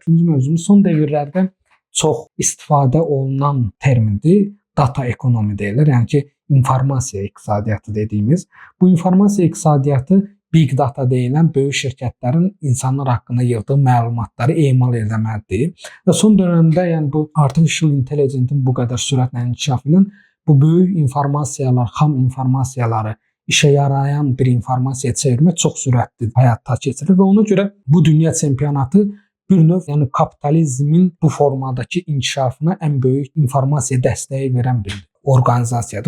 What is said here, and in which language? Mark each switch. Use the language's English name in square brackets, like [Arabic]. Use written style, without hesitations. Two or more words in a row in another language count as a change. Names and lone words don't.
[Azerbaijani] İkinci mövzumuz son dövrlərdə çox istifadə olunan termindir. [English] Data ekonomi [Azerbaijani] deyirlər. Yəni ki, informasiya iqtisadiyyatı dediyimiz. Bu informasiya iqtisadiyyatı [English] big data [Azerbaijani] deyilən böyük şirkətlərin insanlar haqqında yığdığı məlumatları emal etməlidir. Və son dövrdə, yəni bu [English] artificial intelligence- [Azerbaijani] in bu qədər sürətlə inkişafı ilə bu böyük informasiyalar, xam informasiyaları işə yarayan bir informasiya çevirmək çox sürətli həyata keçirilir və ona görə bu dünya çempionatı bir növ, yəni kapitalizmin bu formadakı inkişafına ən böyük informasiya dəstəyi verən bir orqanizasiyadır.